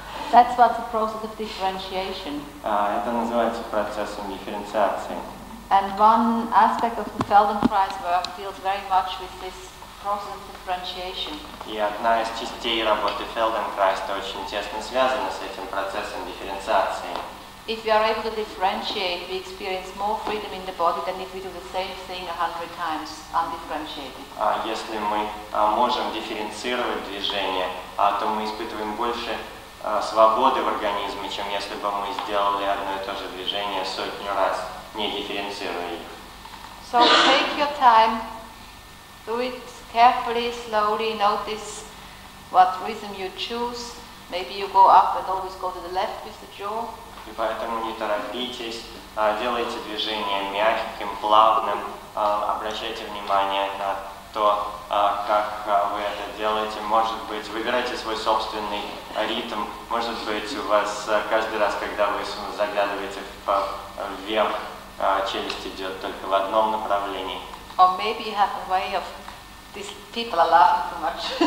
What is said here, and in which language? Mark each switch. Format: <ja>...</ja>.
<en>That's what's the process of differentiation.</en> <ru>Это называется процессом дифференциации.</ru> <en>And one aspect of the Feldenkrais work deals very much with this process of differentiation.</en> <ru>И одна из частей работы Фельденкрайза очень тесно связана с этим процессом дифференциации.</ru> <en>If we are able to differentiate, we experience more freedom in the body than if we do the same thing 100 times undifferentiated.</en> <ru>Если мы можем дифференцировать движение, то мы испытываем больше свободы в организме, чем если бы мы сделали одно и то же движение сотню раз, не дифференцируя их.</ru> <en>So take your time, do it carefully, slowly, notice what rhythm you choose. Maybe you go up and always go to the left with the jaw.</en> <ru>И поэтому не торопитесь, делайте движение мягким, плавным, обращайте внимание на то, как вы это делаете. Может быть, выбирайте свой собственный ритм. Может быть, у вас каждый раз, когда вы заглядываете вверх, челюсть идет только в одном направлении.</ru> <en>Or maybe you have a way of these people are laughing too much.</en>